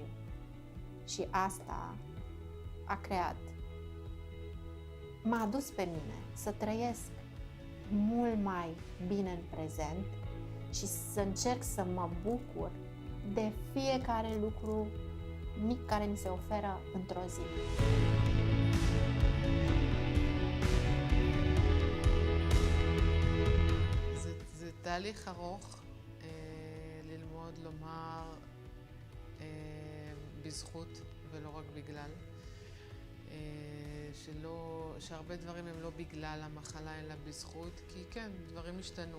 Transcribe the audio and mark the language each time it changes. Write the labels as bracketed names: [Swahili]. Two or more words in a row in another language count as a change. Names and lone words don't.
[Romanian] Și asta m-a adus pe mine să trăiesc mult mai bine în prezent și să încerc să mă bucur de fiecare lucru mic care mi se oferă într-o zi. [Hebrew] זה תהליך ארוך ללמוד לומר בזכות ולא רק בגלל. שהרבה דברים הם לא בגלל המחלה אלא בזכות, כי כן, דברים השתנו.